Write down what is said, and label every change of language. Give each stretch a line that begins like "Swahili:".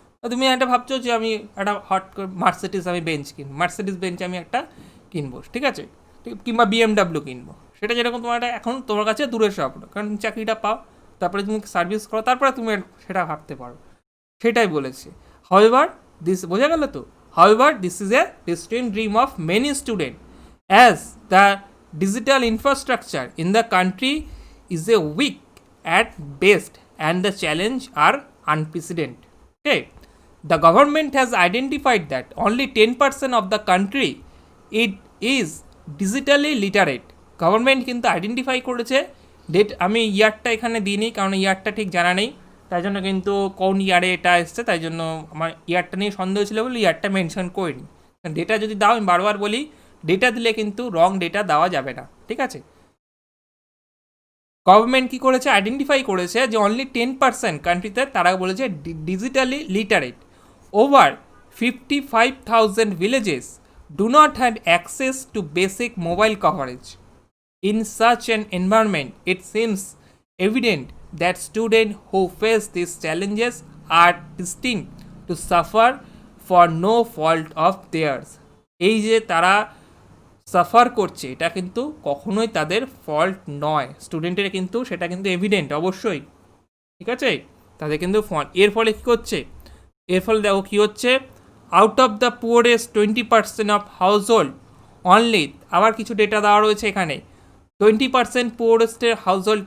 Bangla: তুমি একটা ভাবছো যে আমি একটা মার্সিডিজ আমি বেঞ্চ কিনবো, মার্সিডিজ বেঞ্চ আমি একটা কিনবো, ঠিক আছে, কিংবা বিএমডাব্লিউ কিনবো। সেটা যেরকম তোমার একটা এখন তোমার কাছে দূরের স্বপ্ন, কারণ তুমি চাকরিটা পাও, তারপরে তুমি সার্ভিস করো, তারপরে তুমি সেটা ভাবতে পারো। সেটাই বলেছে।
English: however this,
Bangla: বোঝা গেল তো?
English: However this is a distinct dream of many student as the digital infrastructure in the country is a weak at best and the challenge are unprecedented. Okay, the government has identified that only 10% of the country it is digitally literate.
Bangla: Government কিন্তু identify করেছে, date আমি ইয়ারটা এখানে দিইনি কারণ ইয়ারটা ঠিক জানা নেই, তাই জন্য কিন্তু কোন ইয়ারে এটা এসছে তাই জন্য আমার ইয়ারটা নিয়ে সন্দেহ ছিল বলে ইয়ারটা মেনশন করিনি। ডেটা যদি দাও, আমি বারবার বলি ডেটা দিলে কিন্তু রং ডেটা দেওয়া যাবে না, ঠিক আছে। গভর্নমেন্ট কী করেছে, আইডেন্টিফাই করেছে যে অনলি 10% কান্ট্রিতে তারা বলেছে digitally literate.
English: Over 55,000 villages do not have access to basic mobile coverage. In such an environment, it seems evident that students who face these challenges are destined to suffer for no fault of theirs.
Bangla: এই যে তারা suffer করছে এটা কিন্তু কখনোই তাদের fault নয়, স্টুডেন্টের কিন্তু সেটা কিন্তু এভিডেন্ট অবশ্যই, ঠিক আছে, তাদের কিন্তু ফল্ট। এর ফলে কী করছে, এর ফলে দেখো কী হচ্ছে,
English: out of the poorest 20% of household only,
Bangla: আবার কিছু ডেটা দেওয়া রয়েছে এখানে, 20% পুয়ারেস্টের হাউস হোল্ড।